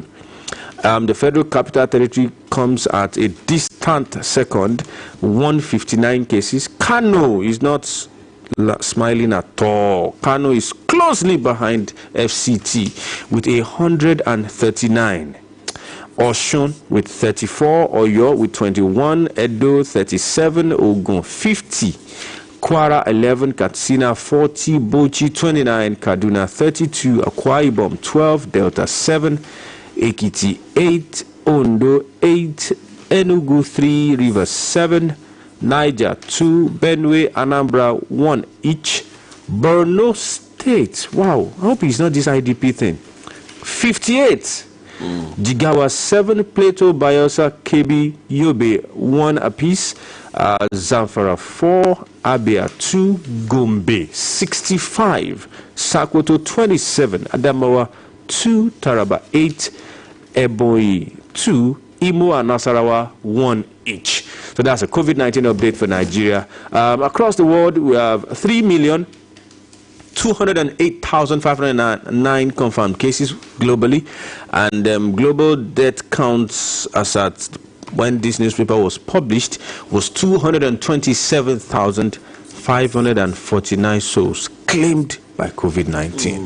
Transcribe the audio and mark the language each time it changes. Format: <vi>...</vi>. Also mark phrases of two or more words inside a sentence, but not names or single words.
<en>The Federal Capital Territory comes at a distant second, 159 cases. Kano is not smiling at all. Kano is closely behind FCT with 139. Osun with 34, Oyo with 21, Edo 37, Ogun 50, Kwara 11, Katsina 40, Bauchi 29, Kaduna 32, Akwa Ibom 12, Delta 7, Ekiti 8, Ondo 8, Enugu 3, Rivers 7, Niger 2, Benue, Anambra 1 each, Borno State, wow, I hope it's not this IDP thing, 58. Jigawa 7, Plateau, Bayelsa, Kebbi, Yobe 1 apiece, Zamfara 4, Abia 2, Gombe 65, Sokoto 27, Adamawa 2, Taraba 8, Ebonyi 2, Imo and Nasarawa 1 each. So that's a COVID-19 update for Nigeria. Across the world, we have 3,208,509 confirmed cases globally, and global death counts as at when this newspaper was published was 227,549 souls claimed by COVID-19.</en>